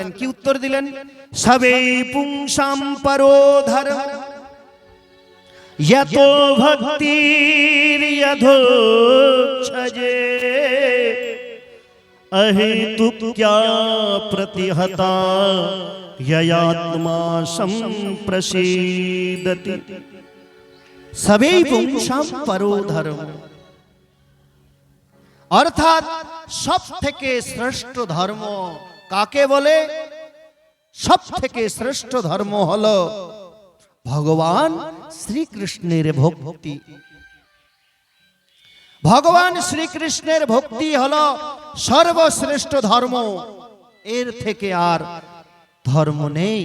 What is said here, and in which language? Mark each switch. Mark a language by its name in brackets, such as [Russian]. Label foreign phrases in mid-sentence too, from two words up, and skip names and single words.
[Bangla] কি উত্তর দিলেন? [Sanskrit] সবে পুংসাম পরো ধর্ম যতো ভক্তির যথোচ্ছজে অহেতুক্যা প্রতিহতা ययात्मा संप्रसीदति। सबै पुंसां परो धर्म, [Bangla] অর্থাৎ সব থেকে শ্রেষ্ঠ ধর্ম কাকে বলে? সব থেকে শ্রেষ্ঠ ধর্ম হলো ভগবান শ্রীকৃষ্ণের ভক্তি। ভগবান শ্রীকৃষ্ণের ভক্তি হলো সর্বশ্রেষ্ঠ ধর্ম, এর থেকে আর ধর্ম নেই।